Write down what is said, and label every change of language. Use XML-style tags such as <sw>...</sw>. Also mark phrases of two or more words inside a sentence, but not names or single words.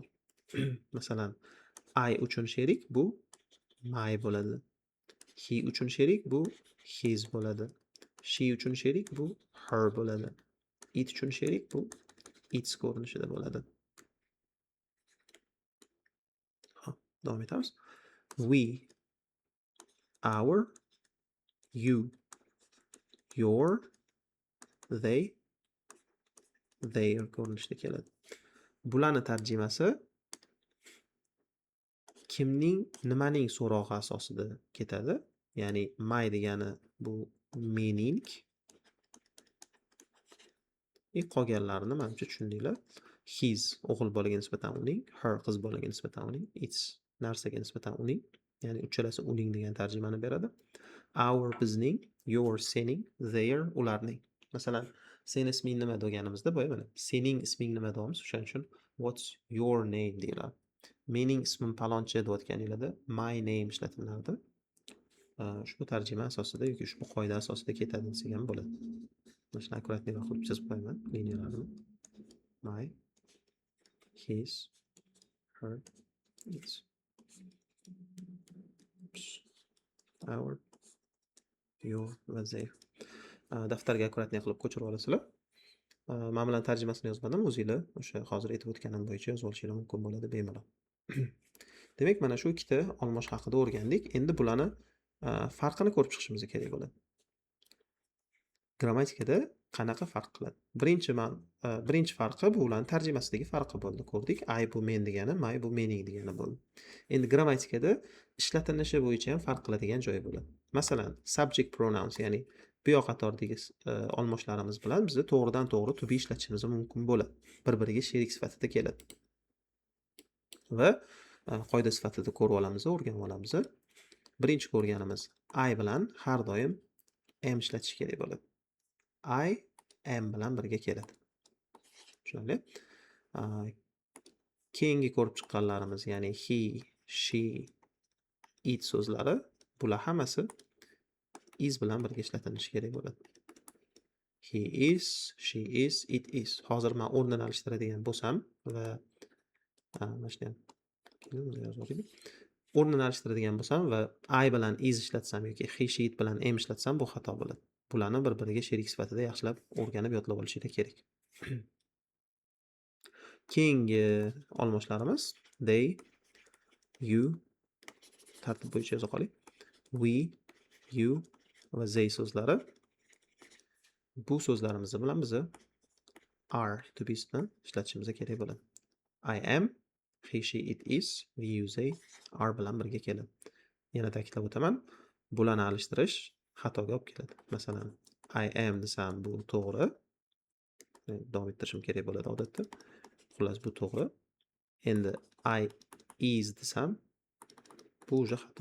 <uz>Masalan, I uchun sherik bu my bo'ladi. He uchun sherik bu his bo'ladi. She uchun sherik bu her bo'ladi. It uchun sherik bu its ko'rinishida bo'ladi. Davom etamiz.</uz> <en>We, our, you, your, they, their</en> <uz>ko'rinishda keladi. Bularning tarjimasi kimning, nimaning so'rog'i asosida ketadi. Ya'ni my degani bu mening. Qolganlarini menimcha tushundinglar. His o'g'il bolaga nisbatan uning, her qiz bolaga nisbatan uning, its narsaga nisbatan uning. Ya'ni uchalasi uning degan tarjimani beradi. Our bizning, your sening, their ularning. Masalan, sen isming nima deganimizda boya mana sening isming nima deymiz. O'shaning uchun</uz> <en>what's your name</en> <uz>deyiladi. Mening ismim palonchi deyotganinglarda</uz> <en>my name</en> <uz>ishlatilardi. Ushbu tarjima asosida yoki ushbu qoida asosida ketadi desak ham bo'ladi. Mana shuni akkuratliroq qilib chizib qo'yaman liniyalarini.</uz> <en>My, his, her, its. Our, your va their.</en> <uz>Daftarga akkuratlik qilib ko'chirib olasizlar. Men bilan tarjimasini yozmadim, o'zingizlar o'sha hozir aytib o'tganim bo'yicha yozib olishingiz mumkin bo'ladi bemalol. Demak, mana shu ikkita olmosh haqida o'rgandik. Endi bularni farqini ko'rib chiqishimiz kerak bo'ladi. Grammatikada qanaqa farq qiladi? Birinchi farqi bu ularning tarjimasidagi farqi bo'ldi, ko'rdik. I bu men degani, my bu mening degani bo'ldi. Endi grammatikada ishlatilishi bo'yicha ham farq qiladigan joyi bo'ladi. Masalan,</uz> <en>subject pronouns,</en> <uz>ya'ni bu yoq qatordagi olmoshlarimiz bilan biz to'g'ridan to'g'ri</uz> <en>to be</en> <uz>ishlatishimiz mumkin bo'ladi. Bir-biriga sherik sifatida keladi. Va qoida sifatida ko'rib olamiz, o'rganib olamiz. Birinchi ko'rganimiz I bilan har doim am ishlatish kerak bo'ladi.</uz> <en>I am</en> <uz>bilan birga keladi. Tushunarli? Keyingi ko'rib chiqqanlarimiz, ya'ni</uz> <en>he, she, it</en> <uz>so'zlari, bular hammasi is bilan birga ishlatilishi kerak bo'ladi.</uz> <en>He is, she is, it is.</en> <uz>Hozir men o'rnini alishtiradigan bo'lsam va mana shuni ham yozib o'taylik. O'rnini alishtiradigan bo'lsam va I bilan is ishlatsam yoki</uz> <en>he, she, it</en> <uz>bilan am ishlatsam bu xato bo'ladi. Bularni bir-biriga sherik sifatida yaxshilab o'rganib yodlab olishingiz kerak. Keyingi olmoshlarimiz</uz> <en>they, you</en> <uz>tartib bo'yicha yoza qoling.</uz> <en>We, you</en> <uz>va they so'zlari. Bu so'zlarimiz bilan biz</uz> <en>are to be</en> <uz>ni ishlatishimiz kerak bo'ladi.</uz> <en>I am, he, she, it is, we, you, they are</en> <uz>bilan birga keladi. Yana ta'kidlab o'taman, bularni alishtirish xatoga olib keladi. Masalan,</uz> <en>I am</en> <uz>desam bu to'g'ri. Davom ettirishim kerak bo'ladi odatda. Xullas bu to'g'ri. Endi</uz> <en>I is</en> <uz>desam bu uje xato.</uz>